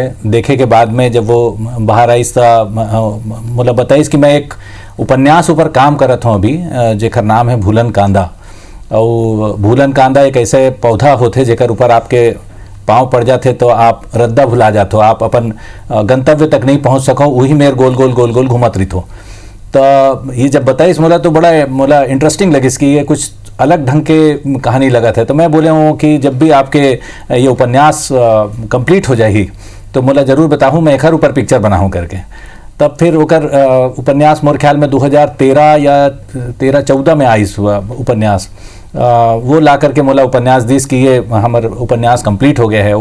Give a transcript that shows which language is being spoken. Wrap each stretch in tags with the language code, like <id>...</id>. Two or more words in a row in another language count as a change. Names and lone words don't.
<hne>देखे के बाद में जब वो बाहर आई मोला बताइस कि मैं एक उपन्यास ऊपर काम करत हूँ अभी, जेकर नाम है भूलन कांदा। और भूलन कांदा एक ऐसे पौधा होते जेकर ऊपर आपके पाँव पड़ जाते तो आप रद्दा भुला जाते हो, आप अपन गंतव्य तक नहीं पहुंच सको, वही मेरे गोल गोल गोल गोल घुमत रही हो। तो ये जब बताइस मोला तो बड़ा मोला इंटरेस्टिंग लगी कि ये कुछ अलग ढंग के कहानी लगा था। तो मैं बोले हूँ कि जब भी आपके ये उपन्यास कंप्लीट हो जाएगी तो मोला ज़रूर बताऊँ, मैं एक ऊपर पिक्चर बनाऊँ करके। तब फिर ओकर उपन्यास मोर ख्याल में 2013 या 13-14 में आई उपन्यास, वो ला करके मोला उपन्यास दिस कि ये हमार उपन्यास कंप्लीट हो गया है।</hne>